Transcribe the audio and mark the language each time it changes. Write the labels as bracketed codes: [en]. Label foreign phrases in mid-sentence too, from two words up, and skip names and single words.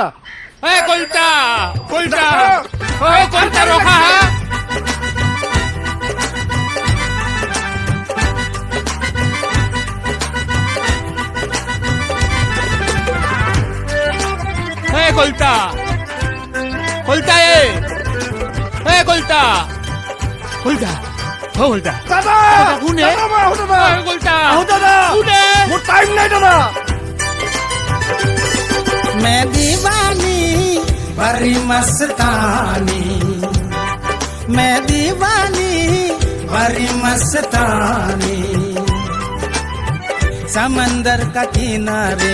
[as] কলতা কলতা কলতা রখা কলতা কলতা কলতা কলতা কলতা দাদা কোনে? দাদা, মই আহো দাদা। কলতা আহো দাদা। কোনে? মোৰ টাইম নাই দাদা। [hi] मैं दीवानी बड़ी मस्तानी, मैं दीवानी बड़ी मस्तानी, समंदर का किनारे